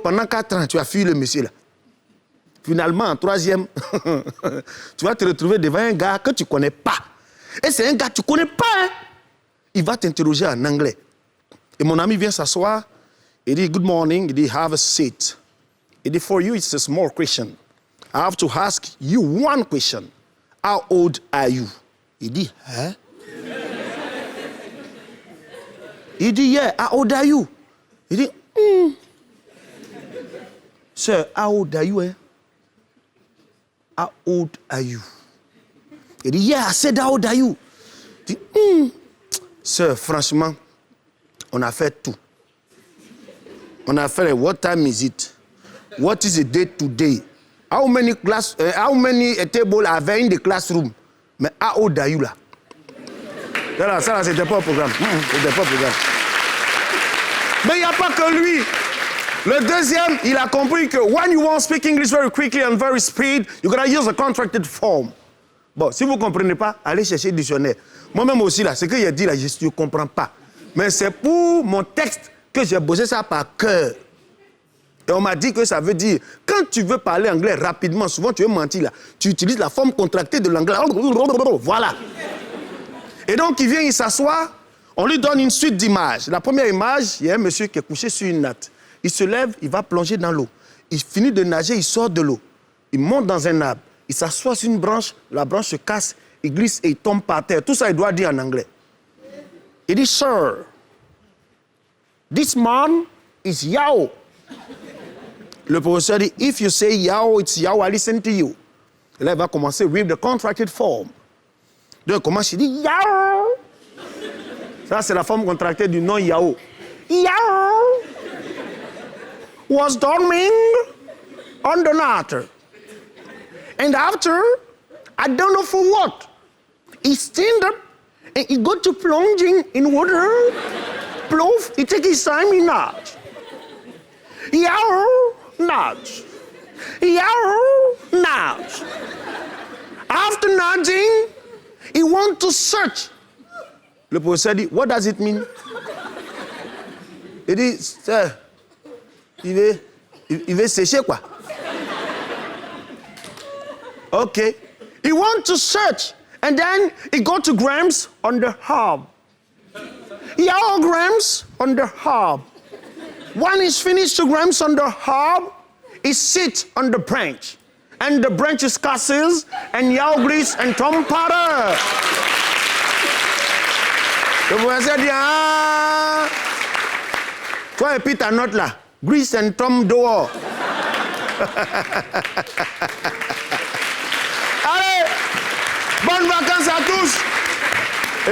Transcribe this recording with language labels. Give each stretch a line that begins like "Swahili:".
French: Pendant 4 ans, tu as fui le monsieur, là. Finalement, en 3e, tu vas te retrouver devant un gars que tu ne connais pas. Et c'est un gars que tu ne connais pas, hein. Il va t'interroger en anglais. Et mon ami vient s'asseoir. Il dit,
English: good morning. Il dit, have a seat.
French: Il dit,
English: for you, it's a small question. I have to ask you one question. How old are you?
French: Il dit, hein? Il dit,
English: yeah, how old are you? Il dit, Sir, how old are you? Eh? How old are you?
French: Il dit,
English: yeah, I said, how old are you?
French: Il dit, Sir, franchement, on a fait tout. On a fait le
English: what time is it? What is the date today? How many tables are there in the classroom? Mais how old are you là?
French: Ça, c'était pas au programme. C'était pas au programme. Mais il n'y a pas que lui. Le deuxième, il a compris que when you want to speak English very quickly and very speed, you gotta use a contracted form. Bon, si vous ne comprenez pas, allez chercher le dictionnaire. Moi-même aussi, là, ce qu'il a dit, là, je ne comprends pas. Mais c'est pour mon texte que j'ai bossé ça par cœur. Et on m'a dit que ça veut dire, quand tu veux parler anglais rapidement, souvent tu veux mentir, là, tu utilises la forme contractée de l'anglais. Voilà. Et donc, il vient, il s'assoit, on lui donne une suite d'images. La première image, il y a un monsieur qui est couché sur une natte. Il se lève, il va plonger dans l'eau. Il finit de nager, il sort de l'eau. Il monte dans un arbre. Il s'assoit sur une branche, la branche se casse, il glisse et il tombe par terre. Tout ça, il doit dire en anglais. Il dit,
English: Sir, this man is Yao.
French: Le professeur dit,
English: if you say Yao, it's Yao, I listen to you.
French: Et là, il va commencer
English: with the contracted form.
French: Donc, il commence, il dit, Yao. Ça, c'est la forme contractée du nom Yao.
English: Yao was dorming on the water. And after, I don't know for what, he stand up and he go to plunging in water. Plove, he take his time, he nudge. Yow, nudge. Yow, nudge. After nudging, he want to search.
French: Le professeur dit,
English: what does it mean?
French: Il dit, sir, il veut sécher quoi?
English: Okay. He want to search, and then he go to Grams on the hub. Yao Grams on the hub. When it's finished 2 grams on the herb, it sits on the branch. And the branch is castles and yaw grease and tom powder.
French: Donc vous allez dire, ah, toi et puis ta note là,
English: grease and tom
French: dehors. Allez, bonnes vacances à tous.